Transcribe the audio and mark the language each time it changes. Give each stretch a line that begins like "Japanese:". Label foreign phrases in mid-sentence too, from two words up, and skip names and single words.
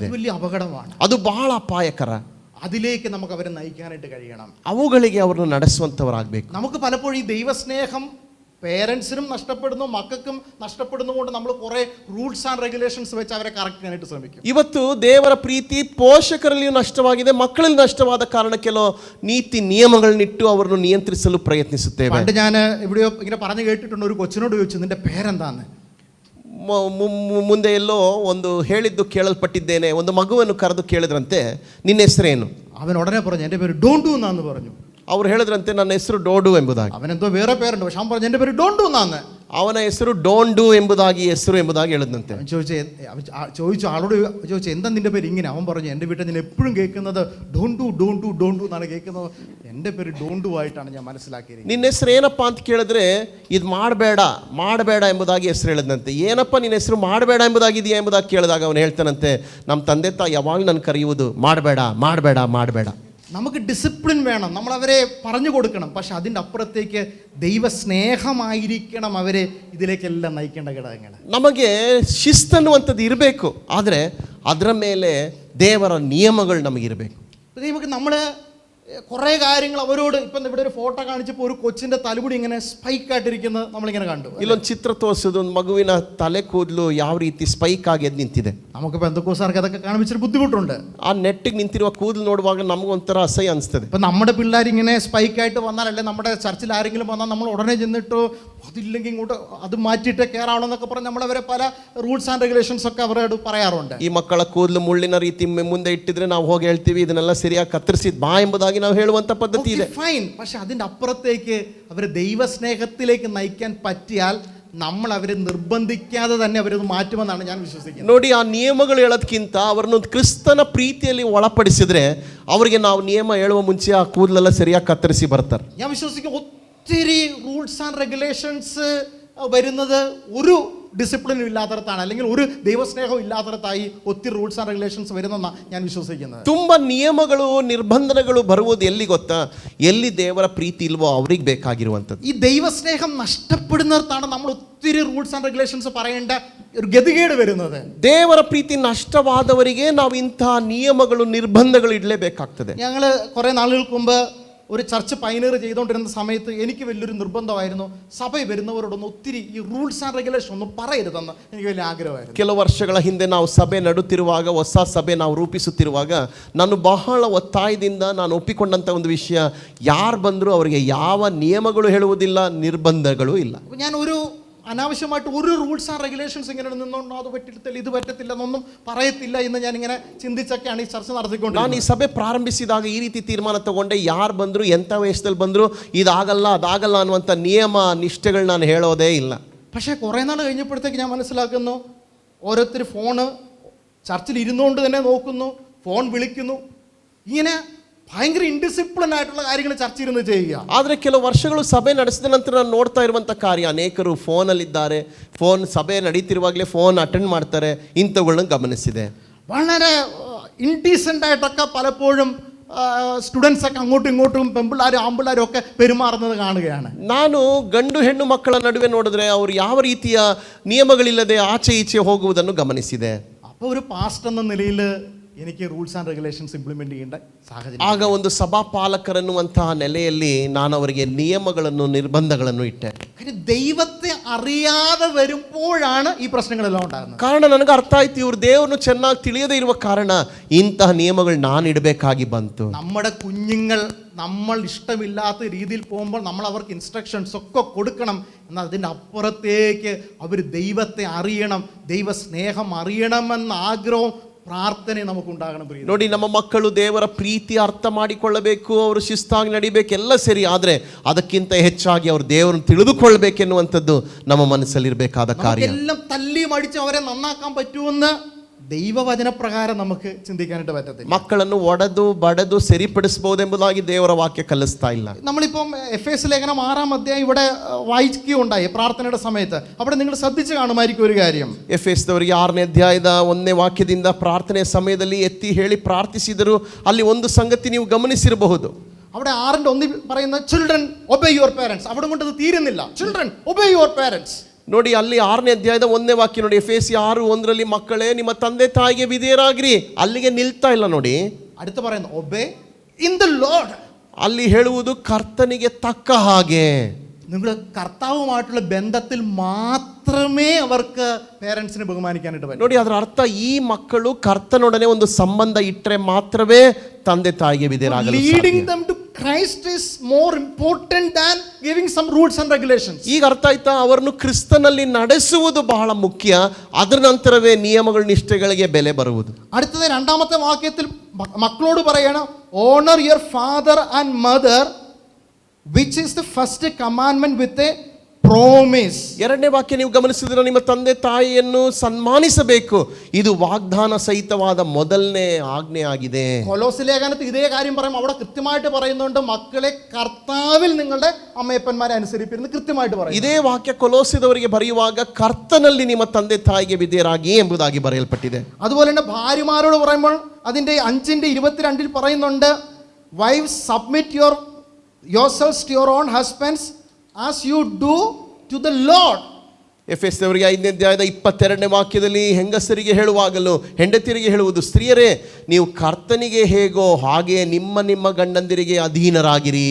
Malayalam: വലിയ ಅಪകടമാണ്.
Kannada: ಅದು ಬಹಳ ಅಪಾಯಕರ.
Malayalam: അതിലേക്ക് നമുക്ക് അവരെ നയിക്കാനായിട്ട് കഴിയണം.
Kannada: ಅವುಗಳಿಗೆ ಅವರನ್ನು ನಡೆಸುವಂತವರಾಗಬೇಕು.
Malayalam: നമുക്ക് പലപ്പോഴും ഈ ദൈവസ്നേഹം പേരൻസിനും നഷ്ടപ്പെടുന്നു, മക്കൾക്കും നഷ്ടപ്പെടുന്നു കൊണ്ട് നമ്മൾ കുറേ
English: rules and regulations
Malayalam: വെച്ച് അവരെ കറക്റ്റ് ചെയ്യാനായിട്ട് ശ്രമിക്കും.
Kannada: ಇವತ್ತು ದೇವರ ಪ್ರೀತಿ ಪೋಷಕರಲ್ಲಿಯೂ ನಷ್ಟವಾಗಿದೆ, ಮಕ್ಕಳಲ್ಲಿ ನಷ್ಟವಾದ ಕಾರಣ ಕೆಲವು ನೀತಿ ನಿಯಮಗಳನ್ನಿಟ್ಟು ಅವರನ್ನು ನಿಯಂತ್ರಿಸಲು ಪ್ರಯತ್ನಿಸುತ್ತೇವೆ.
Malayalam: പണ്ട് ഞാൻ എവിടെയോ ഇങ്ങനെ പറഞ്ഞു കേട്ടിട്ടുണ്ട്, ഒരു കൊച്ചിനോട് ചോദിച്ചു, നിന്റെ പേരെന്താന്ന്.
Kannada: ಮುಂದೆ ಎಲ್ಲೋ ಒಂದು ಹೇಳಿದ್ದು ಕೇಳಲ್ಪಟ್ಟಿದ್ದೇನೆ. ಒಂದು ಮಗುವನ್ನು ಕರೆದು ಕೇಳಿದ್ರಂತೆ, ನಿನ್ನ ಹೆಸರೇನು?
Malayalam: അവൻ ഉടനെ പറഞ്ഞു, എൻ്റെ പേര് ഡോണ്ടു എന്നാന്ന് പറഞ്ഞു.
Kannada: ಅವ್ರು ಹೇಳಿದ್ರಂತೆ, ನನ್ನ ಹೆಸರು ಡೋಡು ಎಂಬುದಾಗಿ.
Malayalam: അവനെന്തോ വേറെ പേരുണ്ട്, പക്ഷെ അവൻ പറഞ്ഞു എൻ്റെ പേര് ഡോണ്ടു എന്നാന്ന്.
Kannada: ಅವನ ಹೆಸರು ಡೋಂಡು ಎಂಬುದಾಗಿ ಹೇಳಿದಂತೆ.
Malayalam: അവൻ ചോദിച്ചു ആളോട് ചോദിച്ചു, എന്താ നിന്റെ പേര് ഇങ്ങനെ? അവൻ പറഞ്ഞു, എൻ്റെ വീട്ടിൽ ഞാൻ എപ്പോഴും കേൾക്കുന്നത് ഡോണ്ടു ഡോണ്ടു ഡോണ്ടു എന്നാണ് കേൾക്കുന്നത്, എൻ്റെ പേര് ഡോണ്ടു ആയിട്ടാണ് ഞാൻ മനസ്സിലാക്കിയത്.
Kannada: ನಿನ್ನ ಹೆಸರು ಏನಪ್ಪ ಅಂತ ಕೇಳಿದ್ರೆ, ಇದು ಮಾಡಬೇಡ ಎಂಬುದಾಗಿ ಹೆಸರು ಹೇಳಿದಂತೆ. ಏನಪ್ಪ ನಿನ್ನ ಹೆಸರು ಮಾಡಬೇಡ ಎಂಬುದಾಗಿದೆಯಾ ಎಂಬುದಾಗಿ ಕೇಳಿದಾಗ ಅವನು ಹೇಳ್ತಾನಂತೆ, ನಮ್ಮ ತಂದೆ ತಾಯಿ ಯಾವಾಗ ನನ್ನ ಕರೆಯುವುದು ಮಾಡಬೇಡ ಮಾಡಬೇಡ ಮಾಡಬೇಡ.
Malayalam: നമുക്ക് ഡിസിപ്ലിൻ വേണം, നമ്മൾ അവരെ പറഞ്ഞു കൊടുക്കണം, പക്ഷെ അതിൻ്റെ അപ്പുറത്തേക്ക് ദൈവസ്നേഹമായിരിക്കണം അവരെ ഇതിലേക്കെല്ലാം നയിക്കേണ്ട ഘടകങ്ങൾ.
Kannada: ನಮಗೆ ಶಿಸ್ತನ್ನುವಂಥದ್ದು ಇರಬೇಕು, ಆದರೆ ಅದರ ಮೇಲೆ ದೇವರ ನಿಯಮಗಳು ನಮಗಿರಬೇಕು.
Malayalam: നമുക്ക് നമ്മൾ കുറേ കാര്യങ്ങൾ അവരോട്, ഇപ്പം ഇവിടെ ഒരു ഫോട്ടോ കാണിച്ചപ്പോൾ ഒരു കൊച്ചിൻ്റെ തലമുടി ഇങ്ങനെ സ്പൈക്ക് ആയിട്ടിരിക്കുന്നത് നമ്മളിങ്ങനെ കണ്ടു.
Kannada: ಇಲ್ಲೊಂದು ಚಿತ್ರ ತೋರಿಸೋದು, ಒಂದು ಮಗುವಿನ ತಲೆ ಕೂದಲು ಯಾವ ರೀತಿ ಸ್ಪೈಕ್ ಆಗಿ ಎದ್ದು ನಿಂತಿದೆ.
Malayalam: നമുക്ക് പെന്തക്കോസ്തുകാർക്ക് അതൊക്കെ കാണിച്ചൊരു ബുദ്ധിമുട്ടുണ്ട്.
Kannada: ಆ ನೆಟ್ಟಿಗೆ ನಿಂತಿರುವ ಕೂದಲು ನೋಡುವಾಗ ನಮಗೊಂಥರ ಅಸಹ್ಯ ಅನಿಸ್ತದೆ.
Malayalam: ഇപ്പം നമ്മുടെ പിള്ളേരിങ്ങനെ സ്പൈക്കായിട്ട് വന്നാൽ, അല്ലെ നമ്മുടെ ചർച്ചിൽ ആരെങ്കിലും വന്നാൽ നമ്മൾ ഉടനെ ചെന്നിട്ടോ അതില്ലെങ്കിൽ ഇങ്ങോട്ട് അത് മാറ്റിയിട്ട് കയറാവണമെന്നൊക്കെ പറഞ്ഞ് നമ്മളവരെ പല
English: rules and regulations
Malayalam: ഒക്കെ അവരോട് പറയാറുണ്ട്.
Kannada: ಈ ಮಕ್ಕಳ ಕೂದಲು ಮುಳ್ಳಿನ ರೀತಿ ಮುಂದೆ ಇಟ್ಟಿದ್ರೆ ನಾವು ಹೋಗಿ ಹೇಳ್ತೀವಿ, ಇದನ್ನೆಲ್ಲ ಸರಿಯಾಗಿ ಕತ್ತರಿಸಿದ್ ಬಾ ಎಂಬುದಾಗಿ ನಾವು ಹೇಳುವಂತ ಪದ್ಧತಿ ಇದೆ.
Malayalam: ഫൈൻ, പക്ഷെ അതിൻ്റെ അപ്പുറത്തേക്ക് അവരെ ദൈവസ്നേഹത്തിലേക്ക് നയിക്കാൻ പറ്റിയാൽ നമ്മൾ അവരെ നിർബന്ധിക്കാതെ തന്നെ അവരത് മാറ്റുമെന്നാണ് ഞാൻ വിശ്വസിക്കുന്നത്.
Kannada: ನೋಡಿ, ಆ ನಿಯಮಗಳು ಹೇಳೋದಕ್ಕಿಂತ ಅವರನ್ನು ಕ್ರಿಸ್ತನ ಪ್ರೀತಿಯಲ್ಲಿ ಒಳಪಡಿಸಿದ್ರೆ ಅವರಿಗೆ ನಾವು ನಿಯಮ ಹೇಳುವ ಮುಂಚೆ ಆ ಕೂದಲೆಲ್ಲ ಸರಿಯಾಗಿ ಕತ್ತರಿಸಿ ಬರ್ತಾರೆ.
Malayalam: ഞാൻ വിശ്വസിക്കും ഒത്തിരി
English: rules and regulations
Malayalam: വരുന്നത് ഒരു ഡിസിപ്ലിനും ഇല്ലാത്തടത്താണ്, അല്ലെങ്കിൽ ഒരു ദൈവസ്നേഹവും ഇല്ലാത്തടത്തായി ഒത്തിരി
English: rules and regulations
Malayalam: വരുന്നെന്നാണ് ഞാൻ വിശ്വസിക്കുന്നത്.
Kannada: ತುಂಬ ನಿಯಮಗಳು ನಿರ್ಬಂಧಗಳು ಬರುವುದು ಎಲ್ಲಿ ಗೊತ್ತಾ? ಎಲ್ಲಿ ದೇವರ ಪ್ರೀತಿ ಇಲ್ವೋ ಅವ್ರಿಗೆ ಬೇಕಾಗಿರುವಂಥದ್ದು.
Malayalam: ഈ ദൈവസ്നേഹം നഷ്ടപ്പെടുന്നിടത്താണ് നമ്മൾ ഒത്തിരി
English: rules and regulations
Malayalam: പറയേണ്ട ഒരു ഗതികേട് വരുന്നത്.
Kannada: ದೇವರ ಪ್ರೀತಿ ನಷ್ಟವಾದವರಿಗೆ ನಾವು ಇಂತಹ ನಿಯಮಗಳು ನಿರ್ಬಂಧಗಳು ಇಡಲೇಬೇಕಾಗ್ತದೆ.
Malayalam: ഞങ്ങൾ കുറേ നാളുകൾക്ക് മുമ്പ് ഒരു ചർച്ച് പൈനീർ ചെയ്തുകൊണ്ടിരുന്ന സമയത്ത് എനിക്ക് വലിയൊരു നിർബന്ധമായിരുന്നു, സഭയിൽ വരുന്നവരോടൊന്ന് ഒത്തിരി ഈ
English: rules and regulation
Malayalam: ഒന്നും പറയരുതെന്ന് എനിക്ക് വലിയ ആഗ്രഹമായിരുന്നു.
Kannada: ಕೆಲವು ವರ್ಷಗಳ ಹಿಂದೆ ನಾವು ಸಭೆ ನಡುತ್ತಿರುವಾಗ, ಹೊಸ ಸಭೆ ನಾವು ರೂಪಿಸುತ್ತಿರುವಾಗ, ನಾನು ಬಹಳ ಒತ್ತಾಯದಿಂದ ನಾನು ಒಪ್ಪಿಕೊಂಡಂಥ ಒಂದು ವಿಷಯ, ಯಾರು ಬಂದರೂ ಅವರಿಗೆ ಯಾವ ನಿಯಮಗಳು ಹೇಳುವುದಿಲ್ಲ, ನಿರ್ಬಂಧಗಳು ಇಲ್ಲ.
Malayalam: ഞാൻ ഒരു അനാവശ്യമായിട്ട് ഒരു
English: rules and regulations
Malayalam: ഇങ്ങനെ നിന്നുകൊണ്ടോ അത് പറ്റത്തില്ല ഇത് പറ്റത്തില്ല എന്നൊന്നും പറയത്തില്ല എന്ന് ഞാനിങ്ങനെ ചിന്തിച്ചൊക്കെയാണ് ഈ ചർച്ച നടത്തിക്കൊണ്ട്.
Kannada: ನಾನು ಈ ಸಭೆ ಪ್ರಾರಂಭಿಸಿದಾಗ ಈ ರೀತಿ ತೀರ್ಮಾನ ತಗೊಂಡೆ, ಯಾರು ಬಂದರೂ ಎಂಥ ವಯಸ್ಸಲ್ಲಿ ಬಂದರೂ ಇದಾಗಲ್ಲ ಅದಾಗಲ್ಲ ಅನ್ನುವಂಥ ನಿಯಮ ನಿಷ್ಠೆಗಳು ನಾನು ಹೇಳೋದೇ ಇಲ್ಲ.
Malayalam: പക്ഷേ കുറേ നാൾ കഴിഞ്ഞപ്പോഴത്തേക്ക് ഞാൻ മനസ്സിലാക്കുന്നു, ഓരോരുത്തർ ഫോണ് ചർച്ചിൽ ഇരുന്നുകൊണ്ട് തന്നെ നോക്കുന്നു, ഫോൺ വിളിക്കുന്നു, ഇങ്ങനെ ഭയങ്കര ഇൻഡിസിപ്ലിൻ ആയിട്ടുള്ള കാര്യങ്ങൾ ചർച്ച ഇരുന്ന് ചെയ്യുക.
Kannada: ಆದರೆ ಕೆಲವು ವರ್ಷಗಳು ಸಭೆ ನಡೆಸಿದ ನಂತರ ನಾನು ನೋಡ್ತಾ ಇರುವಂಥ ಕಾರ್ಯ, ಅನೇಕರು ಫೋನಲ್ಲಿದ್ದಾರೆ, ಫೋನ್ ಸಭೆ ನಡೀತಿರುವಾಗಲೇ ಫೋನ್ ಅಟೆಂಡ್ ಮಾಡ್ತಾರೆ, ಇಂಥವುಗಳನ್ನ ಗಮನಿಸಿದೆ.
Malayalam: വളരെ ഇൻഡീസൻ്റ് ആയിട്ടൊക്കെ പലപ്പോഴും സ്റ്റുഡൻസൊക്കെ അങ്ങോട്ടും ഇങ്ങോട്ടും പെൺപിള്ളാരും ആൺപിള്ളാരും ഒക്കെ പെരുമാറുന്നത് കാണുകയാണ്.
Kannada: ನಾನು ಗಂಡು ಹೆಣ್ಣು ಮಕ್ಕಳ ನಡುವೆ ನೋಡಿದ್ರೆ ಅವರು ಯಾವ ರೀತಿಯ ನಿಯಮಗಳಿಲ್ಲದೆ ಆಚೆ ಈಚೆ ಹೋಗುವುದನ್ನು ಗಮನಿಸಿದೆ.
Malayalam: അപ്പോൾ ഒരു പാസ്റ്റർ എന്ന നിലയിൽ എനിക്ക്
English: rules and regulations implement
Malayalam: ചെയ്യേണ്ട സാഹചര്യം.
Kannada: ಆಗ ಒಂದು ಸಭಾಪಾಲಕರನ್ನುವಂತಹ ನೆಲೆಯಲ್ಲಿ ನಾನು ಅವರಿಗೆ ನಿಯಮಗಳನ್ನು ನಿರ್ಬಂಧಗಳನ್ನು ಇಟ್ಟೆ.
Malayalam: കാര്യം ദൈവത്തെ അറിയാതെ വരുമ്പോഴാണ് ഈ പ്രശ്നങ്ങളെല്ലാം ഉണ്ടാകുന്നത്.
Kannada: ಕಾರಣ ನನಗೆ ಅರ್ಥ ಆಯ್ತು, ಇವರು ದೇವರನ್ನು ಚೆನ್ನಾಗಿ ತಿಳಿಯದೇ ಇರುವ ಕಾರಣ ಇಂತಹ ನಿಯಮಗಳು ನಾನು ಇಡಬೇಕಾಗಿ ಬಂತು.
Malayalam: നമ്മുടെ കുഞ്ഞുങ്ങൾ നമ്മൾ ഇഷ്ടമില്ലാത്ത രീതിയിൽ പോകുമ്പോൾ നമ്മൾ അവർക്ക് ഇൻസ്ട്രക്ഷൻസ് ഒക്കെ കൊടുക്കണം. എന്നാൽ അതിൻ്റെ അപ്പുറത്തേക്ക് അവർ ദൈവത്തെ അറിയണം, ദൈവ സ്നേഹം അറിയണമെന്ന ആഗ്രഹവും പ്രാർത്ഥന നമുക്കുണ്ടാകണം.
Kannada: ನೋಡಿ, ನಮ್ಮ ಮಕ್ಕಳು ದೇವರ ಪ್ರೀತಿ ಅರ್ಥ ಮಾಡಿಕೊಳ್ಳಬೇಕು, ಅವರು ಶಿಸ್ತಾಗಿ ನಡಿಬೇಕು, ಎಲ್ಲ ಸರಿ. ಆದರೆ ಅದಕ್ಕಿಂತ ಹೆಚ್ಚಾಗಿ ಅವರು ದೇವರನ್ನು ತಿಳಿದುಕೊಳ್ಬೇಕೆನ್ನುವಂಥದ್ದು ನಮ್ಮ ಮನಸ್ಸಲ್ಲಿರಬೇಕಾದ ಕಾರ್ಯ.
Malayalam: എല്ല തല്ലി മടിച്ച് ಅವരെ നന്നാക്കാൻ പറ്റുമെന്ന് ദൈവവചന പ്രകാരം നമുക്ക് ചിന്തിക്കാനായിട്ട് പറ്റത്തില്ല.
Kannada: ಮಕ್ಕಳನ್ನು ಒಡೆದು ಬಡೆದು ಸರಿಪಡಿಸಬಹುದೆಂಬುದಾಗಿ ದೇವರ ವಾಕ್ಯ ಕಲಿಸ್ತಾ ಇಲ್ಲ.
Malayalam: നമ്മളിപ്പം എഫേസ് ലേഖനം 6-ാം അധ്യായം ഇവിടെ വായിക്കുകയുണ്ടായി പ്രാർത്ഥനയുടെ സമയത്ത്. അവിടെ നിങ്ങൾ ശ്രദ്ധിച്ച് കാണുമായിരിക്കും ഒരു കാര്യം.
Kannada: ಎಫೆಸದವರಿಗೆ 6ನೇ ಅಧ್ಯಾಯದ 1ನೇ ವಾಕ್ಯದಿಂದ ಪ್ರಾರ್ಥನೆ ಸಮಯದಲ್ಲಿ ಎತ್ತಿ ಹೇಳಿ ಪ್ರಾರ್ಥಿಸಿದರು. ಅಲ್ಲಿ ಒಂದು ಸಂಗತಿ ನೀವು ಗಮನಿಸಿರಬಹುದು.
Malayalam: അവിടെ 6:1 പറയുന്ന
English: children obey your parents.
Malayalam: അവിടെ കൊണ്ട് അത് തീരുന്നില്ല.
English: children obey your parents.
Kannada: ನೋಡಿ, ಅಲ್ಲಿ 6ನೇ ಅಧ್ಯಾಯದ 1ನೇ ವಾಕ್ಯ ನೋಡಿ, ಎಫೆಸಿ 6:1 ಮಕ್ಕಳೇ ನಿಮ್ಮ ತಂದೆ ತಾಯಿಗೆ ವಿಧೇಯರಾಗಿರಿ. ಅಲ್ಲಿಗೆ ನಿಲ್ತಾ ಇಲ್ಲ ನೋಡಿ.
Malayalam: അടുത്ത് പറയുന്നു
English: obey in the Lord.
Kannada: ಅಲ್ಲಿ ಹೇಳುವುದು ಕರ್ತನಿಗೆ ತಕ್ಕ ಹಾಗೆ.
Malayalam: നിങ്ങൾ കർത്താവുമായിട്ടുള്ള ബന്ധത്തിൽ മാത്രമേ അവർക്ക് പേരൻസിനെ ബഹുമാനിക്കാനായിട്ട് പറ്റൂ.
Kannada: ನೋಡಿ, ಅದರ ಅರ್ಥ ಈ ಮಕ್ಕಳು ಕರ್ತನೊಡನೆ ಒಂದು ಸಂಬಂಧ ಇಟ್ಟರೆ ಮಾತ್ರವೇ ತಂದೆ ತಾಯಿಗೆ ವಿಧೇಯರಾಗಲು ಸಾಧ್ಯ.
English: ಲೀಡಿಂಗ್ them to Christ is more important than giving some rules and regulations.
Kannada: ಈಗ ಅರ್ಥ ಆಯ್ತಾ? ಅವರನ್ನು ಕ್ರಿಸ್ತನಲ್ಲಿ ನಡೆಸುವುದು ಬಹಳ ಮುಖ್ಯ, ಅದರ ನಂತರವೇ ನಿಯಮಗಳ ನಿಷ್ಠೆಗಳಿಗೆ ಬೆಲೆ ಬರುವುದು.
Malayalam: അടുത്തത് 2ാമത്തെ വാക്യത്തിൽ മക്കളോട് പറയണം,
English: honour your father and mother which is the first commandment with a promise.
Kannada: 2ನೇ ವಾಕ್ಯ ನೀವು ಗಮನಿಸಿದ್ರೆ, ನಿಮ್ಮ ತಂದೆ ತಾಯಿಯನ್ನು ಸನ್ಮಾನಿಸಬೇಕು, ಇದು ವಾಗ್ದಾನ ಸಹಿತವಾದ ಮೊದಲನೇ ಆಜ್ಞೆ ಆಗಿದೆ.
Malayalam: കൊലോസ്യ ലേഖനത്തിൽ ഇതേ കാര്യം പറയും. അവിടെ കൃത്യമായിട്ട് പറയുന്നുണ്ട്, മക്കളെ കർത്താവിൽ നിങ്ങളുടെ അമ്മയപ്പന്മാരെ അനുസരിപ്പിരുന്ന് കൃത്യമായിട്ട് പറയും.
Kannada: ಇದೇ ವಾಕ್ಯ ಕೊಲೋಸ್ಯದವರಿಗೆ ಬರೆಯುವಾಗ ಕರ್ತನಲ್ಲಿ ನಿಮ್ಮ ತಂದೆ ತಾಯಿಗೆ ವಿಧೇಯರಾಗಿ ಎಂಬುದಾಗಿ ಬರೆಯಲ್ಪಟ್ಟಿದೆ.
Malayalam: അതുപോലെ തന്നെ ഭാര്യമാരോട് പറയുമ്പോൾ അതിൻ്റെ 5:22 പറയുന്നുണ്ട്,
English: wife submit yourselves to your own husbands as you do to the Lord.
Kannada: ಎಫೆಸದವರಿಗೆ 5ನೇ ಅಧ್ಯಾಯದ 22ನೇ ವಾಕ್ಯದಲ್ಲಿ ಹೆಂಗಸರಿಗೆ ಹೇಳುವಾಗಲೂ ಹೆಂಡತಿಯರಿಗೆ ಹೇಳುವುದು, ಸ್ತ್ರೀಯರೇ ನೀವು ಕರ್ತನಿಗೆ ಹೇಗೋ ಹಾಗೆ ನಿಮ್ಮ ನಿಮ್ಮ ಗಂಡಂದಿರಿಗೆ ಅಧೀನರಾಗಿರಿ.